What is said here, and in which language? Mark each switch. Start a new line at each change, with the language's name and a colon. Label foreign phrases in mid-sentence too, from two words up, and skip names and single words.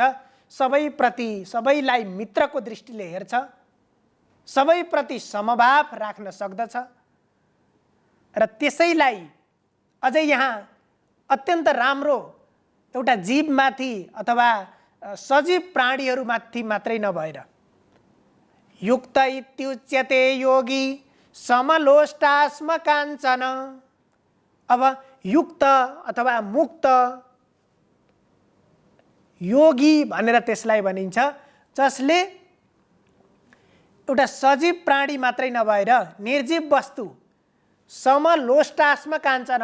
Nepali: सबैप्रति, सबैलाई मित्रको दृष्टिले हेर्छ, सबैप्रति समभाव राख्न सक्दछ। र त्यसैलाई अझै यहाँ अत्यन्त राम्रो एउटा जीवमाथि अथवा सजीव प्राणीहरूमाथि मात्रै नभएर
Sanskrit: युक्त इत्युच्यते योगी समलोष्टास्म काञ्चन।
Nepali: अब युक्त अथवा मुक्त योगी भनेर त्यसलाई भनिन्छ जसले एउटा सजीव प्राणी मात्रै नभएर निर्जीव वस्तु,
Sanskrit: समलोष्टास्म काञ्चन।